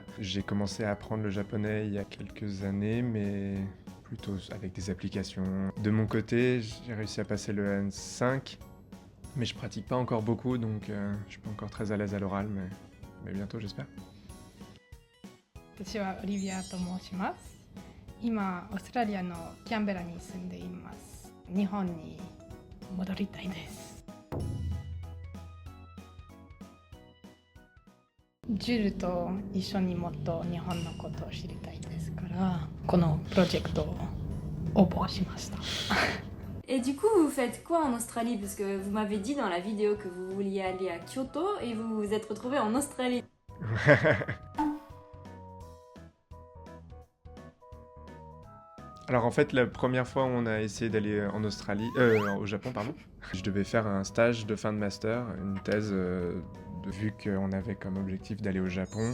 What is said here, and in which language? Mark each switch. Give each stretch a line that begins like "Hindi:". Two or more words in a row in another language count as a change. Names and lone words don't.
French: J'ai commencé à apprendre le japonais il y a quelques années, mais plutôt avec des applications. De mon côté, j'ai réussi à passer le N5, mais je pratique pas encore beaucoup, donc je suis pas encore très à l'aise à l'oral, mais bientôt j'espère.
Japanese: 私はオリビアと申します。今オーストラリアのキャンベラに住んでいます。日本に戻りたいです。ジュルと一緒にもっと日本のことを知りたいですから、このプロジェクトを応募しました。
French: Et du coup, vous faites quoi en Australie? Parce que vous m'avez dit dans la vidéo que vous vouliez aller à Kyoto et vous vous êtes retrouvé en Australie. Alors en fait, la première fois où on a essayé d'aller au Japon, pardon, je devais faire un stage de fin de master, une thèse, vu qu'on avait comme objectif d'aller au Japon.